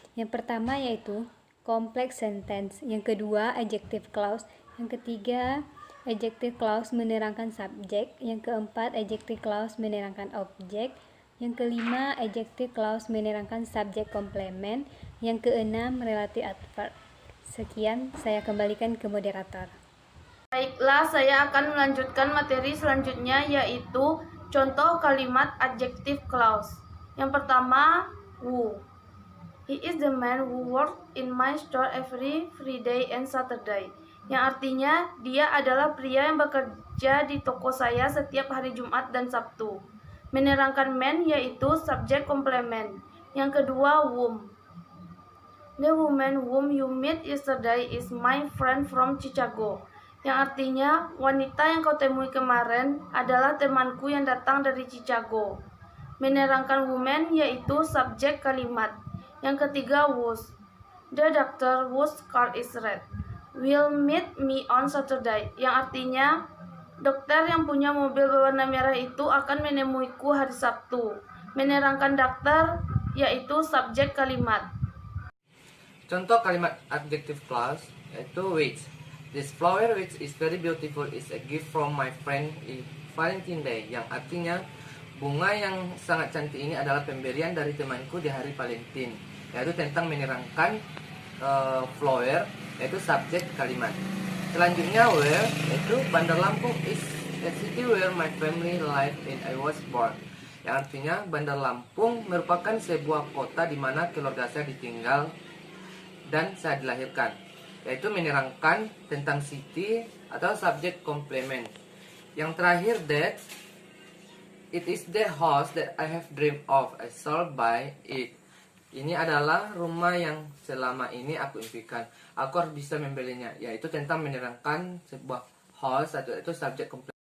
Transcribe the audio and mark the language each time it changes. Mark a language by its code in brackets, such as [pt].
[id] Yang pertama yaitu complex sentence, yang kedua adjective clause, yang ketiga adjective clause menerangkan subjek, yang keempat adjective clause menerangkan objek, yang kelima adjective clause menerangkan subjek komplement, yang keenam relative adverb. Sekian, saya kembalikan ke moderator. Baiklah, saya akan melanjutkan materi selanjutnya yaitu contoh kalimat adjective clause. Yang pertama, who. [en] He is the man who works in my store every Friday and Saturday. [id] Yang artinya, dia adalah pria yang bekerja di toko saya setiap hari Jumat dan Sabtu. Menerangkan man yaitu subjek komplement. Yang kedua, whom. [en] The woman whom you met yesterday is my friend from Chicago. [id] Yang artinya, wanita yang kau temui kemarin adalah temanku yang datang dari Chicago. Menerangkan woman yaitu subjek kalimat. Yang ketiga, whose. [en] The doctor whose car is red will meet me on Saturday. [id] Yang artinya, dokter yang punya mobil berwarna merah itu akan menemuiku hari Sabtu. Menerangkan dokter yaitu subjek kalimat. Contoh kalimat adjective clause yaitu which. [en] This flower which is very beautiful is a gift from my friend in Valentine Day. [id] Yang artinya bunga yang sangat cantik ini adalah pemberian dari temanku di hari Valentine. Yaitu tentang menerangkan flower yaitu subjek kalimat. Selanjutnya [en] where [id] yaitu [en] Bandar Lampung is a city where my family lived and I was born. [id] Yang artinya Bandar Lampung merupakan sebuah kota di mana keluarga saya ditinggal dan saya dilahirkan, yaitu menerangkan tentang city atau subjek komplement. Yang terakhir, [en] that it is the house that I have dreamed of, I shall buy it. [id] Ini adalah rumah yang selama ini aku impikan, aku harus bisa membelinya, yaitu tentang menerangkan sebuah house atau itu subjek komplement.